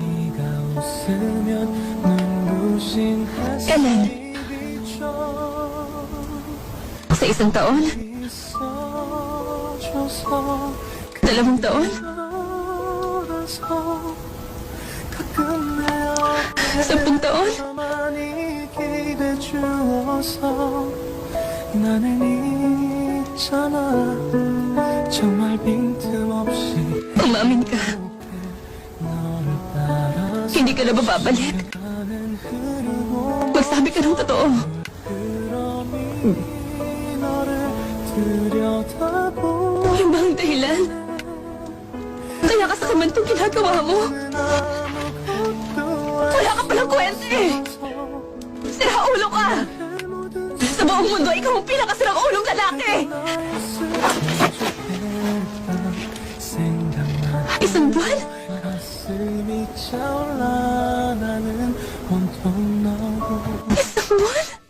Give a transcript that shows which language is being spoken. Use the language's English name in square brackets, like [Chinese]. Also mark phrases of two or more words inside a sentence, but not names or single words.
[Filipino] Kailan? Sa 1 taon? 2 taon? 10 taon? [Korean] 나는 있잖아 정말 빈틈없이 [Filipino] Umamin ka. [Korean] 너를 따라서 [Filipino] Hindi ka na ba babalik? Magsabi ka ng totoo. [Korean] 너를 들여다보 [Filipino] Ano ba ang dahilan? Kaya ka sa kamantong ginagawa mo? Wala ka palang kwenta eh! Sira-ulo ka! Sa buong mundo, ikaw ang pinakasirang-ulong lalaki! [Korean] 생각만 [Filipino] 1 buwan? [Korean] 가슴이 차올라 나는 온통 너고 [Filipino] 1 buwan?